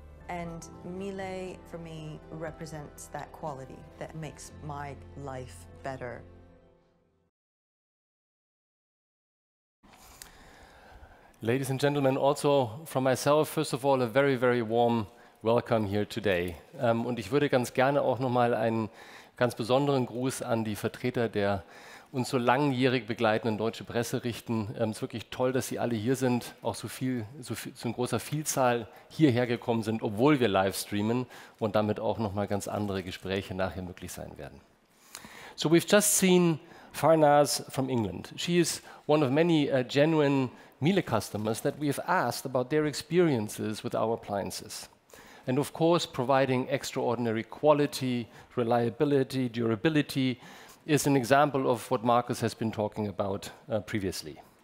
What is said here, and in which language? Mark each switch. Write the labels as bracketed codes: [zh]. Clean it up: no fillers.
[en] And Miele, for me, represents that quality that makes my life better. Ladies and gentlemen, also from myself, first of all, a very, very warm welcome here today. [de] Und ich würde ganz gerne auch nochmal einen ganz besonderen Gruß an die Vertreter der uns so langjährig begleitenden deutschen Presse richten. Es ist wirklich toll, dass Sie alle hier sind, auch so in großer Vielzahl hierher gekommen sind, obwohl wir live streamen und damit auch nochmal ganz andere Gespräche nachher möglich sein werden. [en] So we've just seen Farnaz from England. She is one of many genuine Miele customers that we have asked about their experiences with our appliances. And of course, providing extraordinary quality, reliability, durability is an example of what Markus has been talking about previously.